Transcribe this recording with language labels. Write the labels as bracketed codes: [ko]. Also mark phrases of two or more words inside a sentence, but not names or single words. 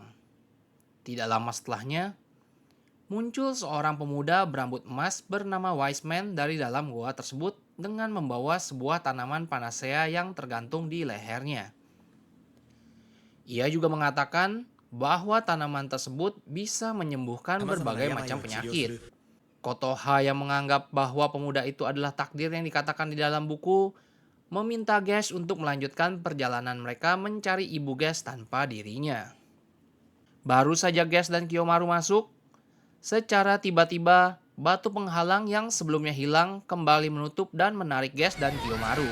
[id] Tidak lama setelahnya, muncul seorang pemuda berambut emas bernama Wise Man dari dalam gua tersebut dengan membawa sebuah tanaman panacea yang tergantung di lehernya. Ia juga mengatakan bahwa tanaman tersebut bisa menyembuhkan [ja] 様々な [id] berbagai [ja] 病 [id] macam [ja] を治療す [id] penyakit. [ja] る [id] Kotoha yang menganggap bahwa pemuda itu adalah takdir yang dikatakan di dalam buku, meminta Gesh untuk melanjutkan perjalanan mereka mencari ibu Gesh tanpa dirinya. Baru saja Gesh dan Kiyomaru masuk, secara tiba-tiba batu penghalang yang sebelumnya hilang kembali menutup dan menarik Gesh dan Kiyomaru.